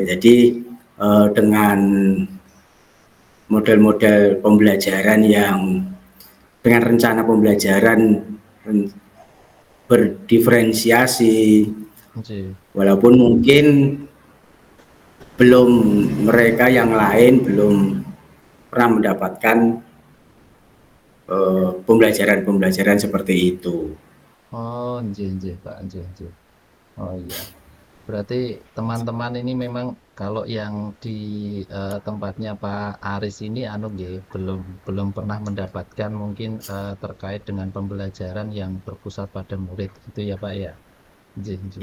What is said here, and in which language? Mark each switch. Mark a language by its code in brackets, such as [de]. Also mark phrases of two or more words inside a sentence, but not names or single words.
[id] Jadi dengan model-model pembelajaran yang dengan rencana pembelajaran berdiferensiasi, nggih. walaupun mungkin belum mereka yang lain belum pernah mendapatkan pembelajaran-pembelajaran seperti itu. [jv] Oh, nggih nggih, Pak, nggih nggih. [id] Oh iya. Berarti teman-teman ini memang kalau yang di tempatnya Pak Aris ini anu nggih, belum belum pernah mendapatkan mungkin terkait dengan pembelajaran yang berpusat pada murid gitu ya, Pak ya? [jv] Nggih nggih.